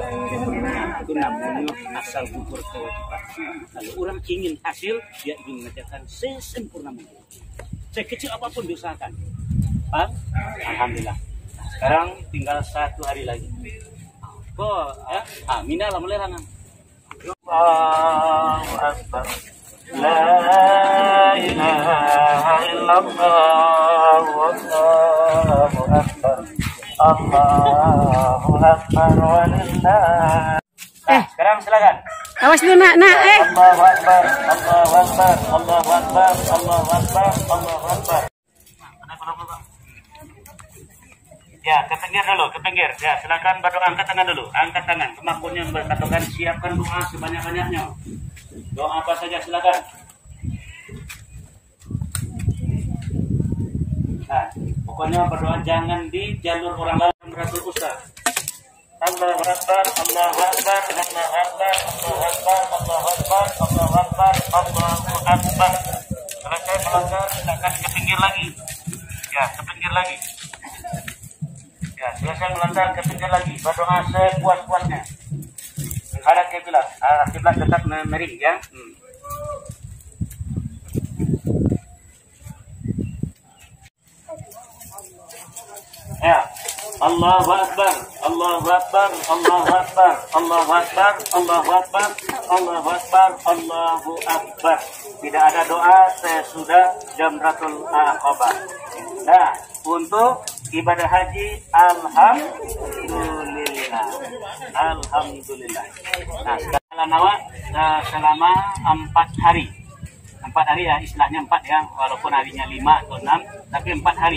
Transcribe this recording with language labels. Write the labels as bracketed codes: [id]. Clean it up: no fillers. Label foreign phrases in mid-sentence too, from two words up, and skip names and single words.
[id] Itu namanya asal gugur kewajiban. Kalau orang ingin hasil, dia ingin mengerjakan sesempurna mungkin. Sekecil apapun diusahakan. Paham? Alhamdulillah. Nah, sekarang tinggal 1 hari lagi. Kok ya? Mina lah mulai rangan. [ar] الله أكبر. لا إله إلا الله والله أكبر. الله أكبر ولله. [id] Sekarang silakan. Awas dulu nak. [ar] الله أكبر، الله أكبر، الله أكبر، الله أكبر، الله أكبر. [id] Ya, ke pinggir. Ya, silakan berdoa, angkat tangan dulu. Angkat tangan. Kemakmurannya berkatakan siapkan doa sebanyak-banyaknya. Doa apa saja silakan. Nah, pokoknya berdoa jangan di jalur orang lain beratur ustaz. [ar] الله أكبر، الله أكبر، الله أكبر، الله أكبر، الله أكبر، الله أكبر، الله أكبر. [id] Selesai melanggar, silakan ke pinggir lagi. Ya, ke pinggir lagi. Ya, selesai melanggar ke pinggir lagi. Berdoa sepuas-puasnya. Menghadap kiblat. Kiblat tetap miring ya. Ya. [ar] الله أكبر، الله أكبر، الله أكبر، الله أكبر، الله أكبر، الله أكبر، الله أكبر. [id] Tidak ada doa sesudah Jamratul Aqabah. Nah, untuk ibadah haji, [ar] الحمد لله، الحمد لله. [id] Nah, selama 4 hari. 4 hari ya, istilahnya 4 ya, walaupun harinya 5 atau 6, tapi 4 hari.